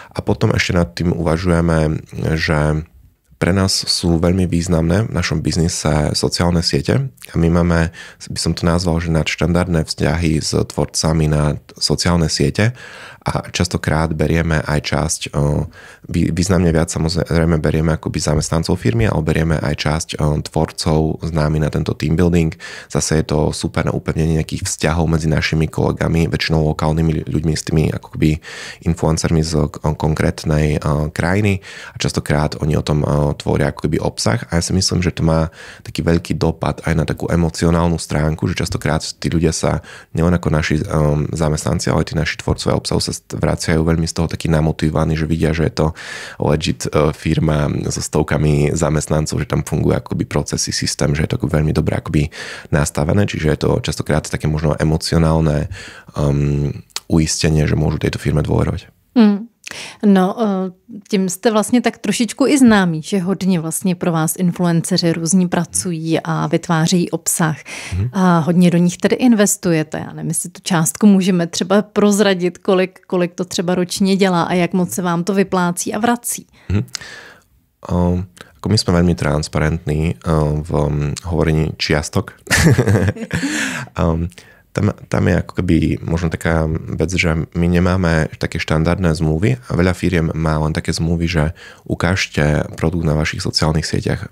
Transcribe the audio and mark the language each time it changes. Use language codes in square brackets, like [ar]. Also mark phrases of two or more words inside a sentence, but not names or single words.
[sk] A potom ešte nad tým uvažujeme, že Pre nás sú veľmi významné v našom biznise sociálne siete a my máme, by som to nazval, že nadštandardné vzťahy s tvorcami na sociálne siete a častokrát berieme aj časť, významne viac samozrejme berieme akoby zamestnancov firmy, ale berieme aj časť tvorcov známy na tento [en] team building. [sk] Zase je to super na upevnenie nejakých vzťahov medzi našimi kolegami, väčšinou lokálnymi ľuďmi, s tými akoby influencermi z konkrétnej krajiny a častokrát oni o tom tvoria akoby obsah a ja si myslím, že to má taký veľký dopad aj na takú emocionálnu stránku, že častokrát tí ľudia sa nielen ako naši zamestnanci, ale tí naši tvorcovia obsahu sa vracajú veľmi z toho taký namotivovaní, že vidia, že je to legit firma so stovkami zamestnancov, že tam fungujú akoby procesy, systém, že je to veľmi dobre akoby nastavené, čiže je to častokrát také možno emocionálne uistenie, že môžu tejto firme dôverovať. No, [cs] tím jste vlastně tak trošičku i známí, že hodně vlastně pro vás influenceři různí pracují a vytváří obsah a hodně do nich tedy investujete. Já nevím, jestli tu částku můžeme třeba prozradit, kolik to třeba ročně dělá a jak moc se vám to vyplácí a vrací. [sk] Ako my sme veľmi transparentní v hovorení čiastok. Tam je ako keby možno taká vec, že my nemáme také štandardné zmluvy a veľa firiem má len také zmluvy, že ukážte produkt na vašich sociálnych sieťach.